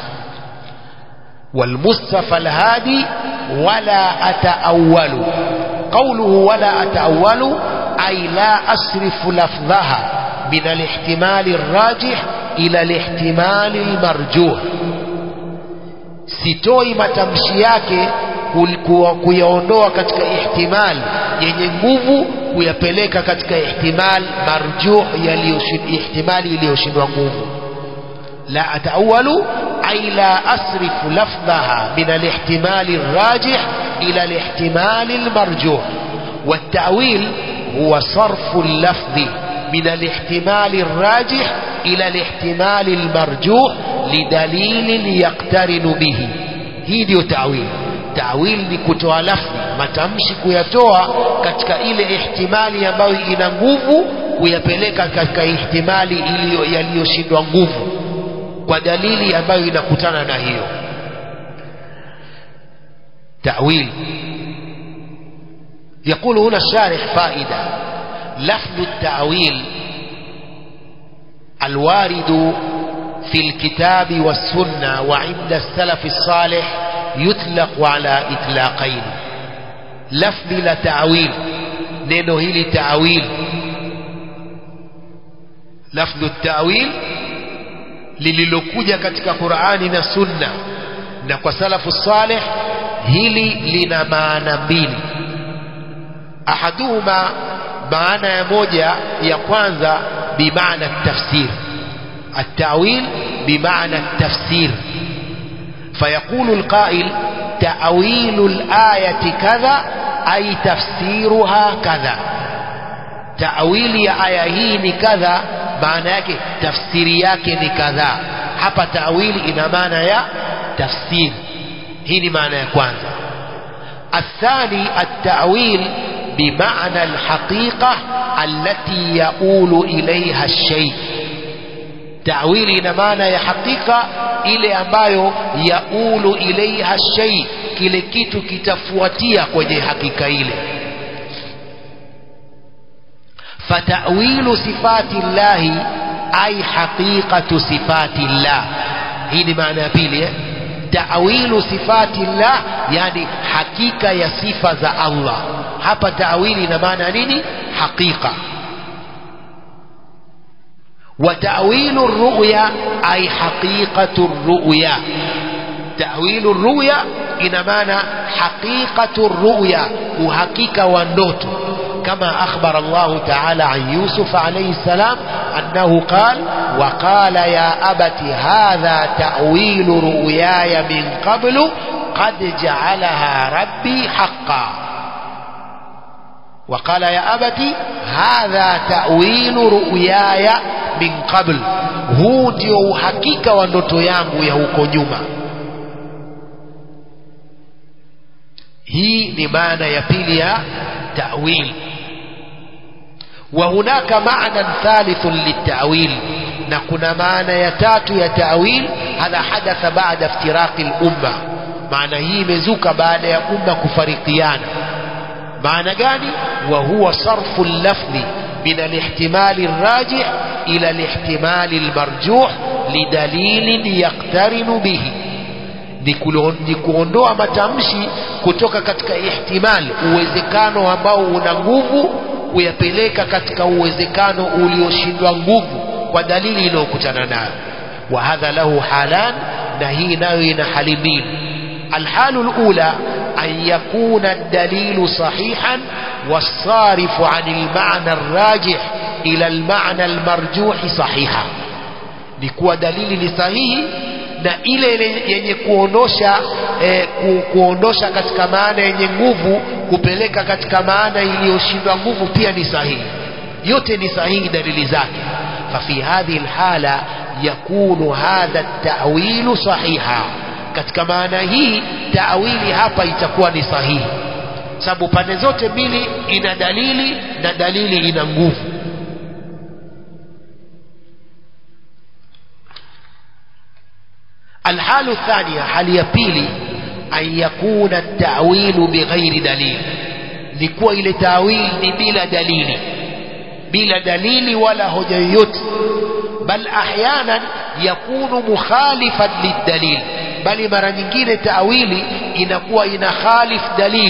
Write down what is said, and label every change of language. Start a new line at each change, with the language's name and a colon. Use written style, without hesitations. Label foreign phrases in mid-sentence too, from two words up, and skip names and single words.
Arabic: والمصطفى الهادي ولا أتأول، قوله ولا أتأول أي لا أصرف لفظها من الاحتمال الراجح إلى الاحتمال المرجوح.
Swahili: sitoi matamshi yake kuyaondoa katika ihtimal yenye nguvu kuyapeleka katika
Arabic: احتمال مرجوح,
Swahili: ihtimali iliyoshindwa nguvu.
Arabic: لا أتأول أي لا أصرف لفظها من الاحتمال الراجح إلى الاحتمال المرجوح. والتأويل هو صرف اللفظ من الاحتمال الراجح إلى الاحتمال المرجوح لدليل يقترن به.
Swahili: hii ndio ta'wil. Ta'wil ni kutoa lafzi, matamshi kuyatoa katika ile ihtimali ambayo ina nguvu, kuyapeleka katika ihtimali yaliyoshindwa nguvu kwa dalili ambayo inakutana na hiyo. ta'wil.
Arabic: يقول هنا الشارح فائدة: لفظ التأويل الوارد في الكتاب والسنة وعند السلف الصالح يطلق على إطلاقين. لفظ لتأويل،
Swahili: neno hili ta'wil. lafdhu ta'wil lililokuja katika Qur'ani na Sunna na kwa
Arabic: السلف الصالح,
Swahili: hili lina maana mbili. ahaduhuma, maana ya moja ya kwanza, bimaana tafsir.
Arabic: التأويل بمعنى التفسير. فيقول القائل تأويل الآية كذا أي تفسيرها كذا.
Swahili: ta'wili ya aya hii kadha maana yake tafsiri yake ni kadha. Hapa ta'wil ina maana ya tafsir. Hii ni maana ya kwanza.
Arabic: الثاني التأويل بمعنى الحقيقة التي يؤول إليها الشيء.
Swahili: ta'wili ina maana ya hakika ile ambayo
Arabic: يؤول إليها شيء,
Swahili: kile kitu kitafuatia kwenye hakika ile.
Arabic: فتأويل صفات الله أي حقيقة صفات الله.
Swahili: hii ni maana ya pili.
Arabic: تأويل صفات الله,
Swahili: yani hakika ya sifa za Allah. hapa ta'wili ina maana nini? hakika.
Arabic: وتأويل الرؤيا أي حقيقة الرؤيا. تأويل الرؤيا إن معنى حقيقة الرؤيا، وحقيقة والنوت. كما أخبر الله تعالى عن يوسف عليه السلام أنه قال وقال يا أبت هذا تأويل رؤياي من قبل قد جعلها ربي حقا. وقال يا أبت هذا تأويل رؤياي من قبل,
Swahili: huu ndio uhakika wa ndoto yangu ya huko nyuma. Hii ni maana ya pili ya ta'wil.
Arabic: وهناك معنى ثالث للتأويل,
Swahili: na kuna maana ya tatu ya ta'wil.
Arabic: هذا حدث بعد افتراق الأمة,
Swahili: maana hii imezuka baada ya umma kufarikiana. maana gani?
Arabic: وهو صرف اللفظ من الاحتمال الراجح إلى الاحتمال المرجوح لدليل يقترن به,
Swahili: ni kuondoa matamshi kutoka katika ihtimal, uwezekano ambao una nguvu, kuyapeleka katika uwezekano ulioshindwa nguvu kwa dalili inayokutana nayo.
Arabic: وهذا له حالان,
Swahili: na hii nayo ina hali mbili.
Arabic: الحال الأولى أن يكون الدليل صحيحا والصارف عن المعنى الراجح إلى المعنى المرجوح صحيحا,
Swahili: ni kuwa dalili ni sahihi na ile yenye kuondosha katika maana yenye nguvu kupeleka katika maana iliyoshindwa nguvu pia ni sahihi. Yote ni sahihi dalili zake.
Arabic: ففي هذه الحالة يكون هذا التأويل صحيحا,
Swahili: katika maana hii ta'wili hapa itakuwa ni sahihi, sababu pande zote mbili ina dalili na dalili ina nguvu.
Arabic: الحال الثانية,
Swahili: hali ya pili,
Arabic: أن يكون التأويل بغير دليل,
Swahili: ni kuwa ile ta'wil ni bila dalili wala hoja yoyote.
Arabic: بل أحيانا يكون مخالفا للدليل,
Swahili: bali mara nyingine ta'wili inakuwa ina khalif dalili.